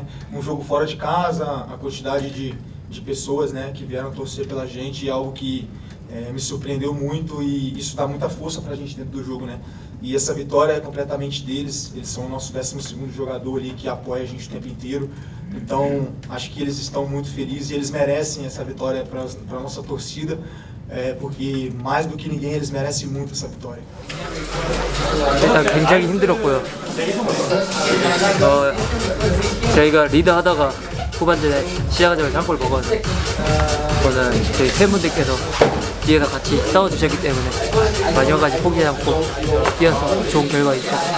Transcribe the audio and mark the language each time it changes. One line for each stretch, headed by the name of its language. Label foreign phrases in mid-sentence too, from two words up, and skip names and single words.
Portuguese: Um jogo fora de casa, a quantidade de pessoas, né, que vieram torcer pela gente, é algo que me surpreendeu muito e isso dá muita força pra gente dentro do jogo, né? E essa vitória é completamente deles, eles são o nosso 12º jogador ali que apoia a gente o tempo inteiro. Então, acho que eles estão muito felizes e eles merecem essa vitória para a nossa torcida, porque mais do que ninguém eles merecem muito essa vitória.
Korean: 일단 굉장히 힘들었고요. 저희가 리드하다가 후반전에 시작하자마자 한 골 먹었는데 그거는 저희 팬분들께서 뒤에서 같이 싸워주셨기 때문에 마지막까지 포기하지 않고 뛰어서 좋은 결과 있었습니다.